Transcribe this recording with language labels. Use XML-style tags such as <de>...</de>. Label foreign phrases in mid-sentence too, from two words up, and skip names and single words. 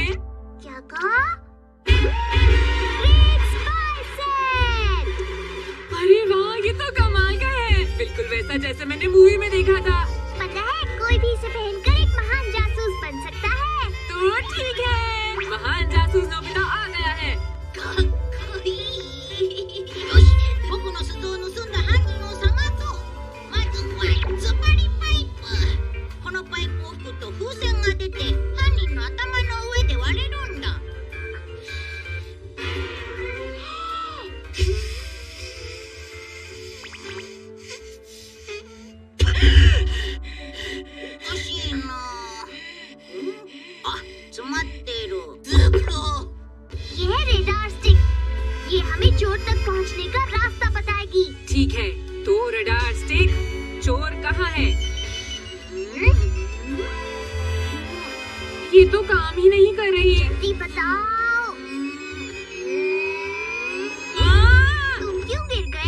<hi>क्या कहा? ग्रेट स्पाई सेट। अरे वाह, ये तो कमाल का है, बिल्कुल वैसा जैसे मैंने मूवी में देखा था। पता है, कोई भी इसे पहनकर एक महान जासूस बन सकता है। तो ठीक है, महान जासूस नोबिता आ गया है।</hi> <ja>よし、僕の鈴を盗んだ犯人を探そう。まずはつっぱりパイプ。このパイプを引くと風船が出て、犯人の頭の上で割れるんだ。おかしいな。あ、詰まってる。ずっと。</ja> <hi>ये है रेडार स्टिक। ये हमें चोर तक पहुंचने का रास्ता बताएगी। ठीक है, तो रडार स्टिक, चोर कहाँ है? ये तो काम ही नहीं कर रही। जल्दी बताओ। तुम क्यों गिर गए?</hi>